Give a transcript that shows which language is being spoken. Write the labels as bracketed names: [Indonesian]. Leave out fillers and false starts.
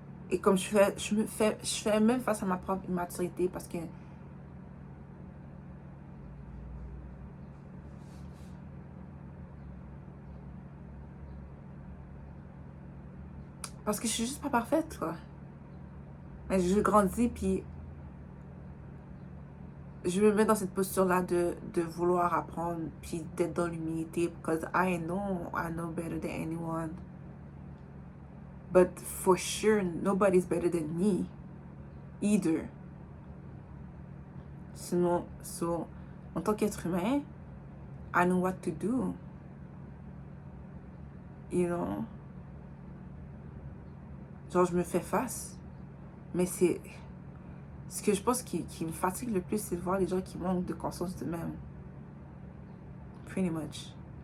[French] Et comme je fais même face à ma propre immaturité, parce que je suis juste pas parfaite, quoi. Mais je grandis, puis je me mets dans cette posture-là de vouloir apprendre, puis d'être dans l'humilité, [English] because I know better than anyone. But for sure, nobody's better than me, either. [French] Sinon, en tant qu'être humain, [English] I know what to do. You know? [French] Genre, je me fais face. Mais c'est... Ce que je pense qui me fatigue le plus, c'est de voir les gens qui manquent de conscience d'eux-mêmes. [English] Pretty much.